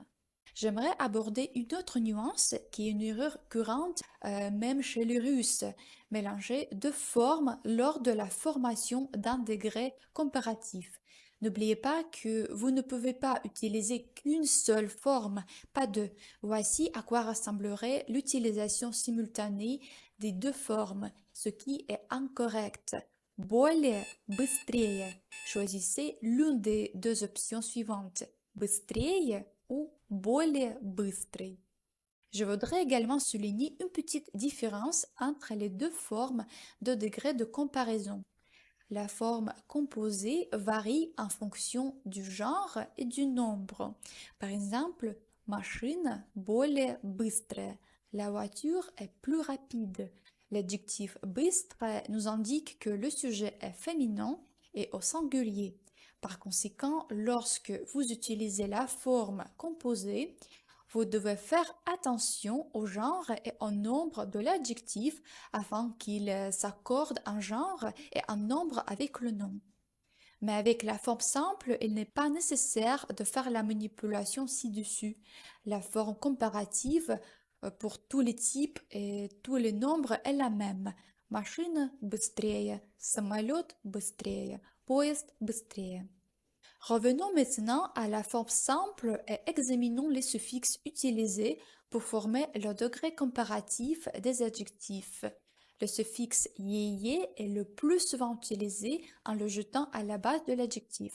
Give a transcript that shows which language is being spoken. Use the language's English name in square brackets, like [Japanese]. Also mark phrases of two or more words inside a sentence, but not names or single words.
[French] J'aimerais aborder une autre nuance qui est une erreur courante même chez les Russes, mélanger deux formes lors de la formation d'un degré comparatif. N'oubliez pas que vous ne pouvez pas utiliser qu'une seule forme, pas deux. Voici à quoi ressemblerait l'utilisation simultanée des deux formes, ce qui est incorrect. [Russian] Более, быстрее. [French] Choisissez l'une des deux options suivantes. [Russian] Быстрее ou более быстрый. [French] Je voudrais également souligner une petite différence entre les deux formes de degré de comparaison. La forme composée varie en fonction du genre et du nombre. Par exemple, [Russian] машина более быстрая. [French] La voiture est plus rapide. L'adjectif быстрая nous indique que le sujet est féminin et au singulier. Par conséquent, lorsque vous utilisez la forme composée, vous devez faire attention au genre et au nombre de l'adjectif afin qu'il s'accorde un genre et un nombre avec le nom. Mais avec la forme simple, il n'est pas nécessaire de faire la manipulation ci-dessus. La forme comparative pour tous les types et tous les nombres est la même. [Russian] Машина быстрее, самолет быстрее, поезд быстрее. [French] Revenons maintenant à la forme simple et examinons les suffixes utilisés pour former le degré comparatif des adjectifs. Le suffixe yeye est le plus souvent utilisé en le jetant à la base de l'adjectif.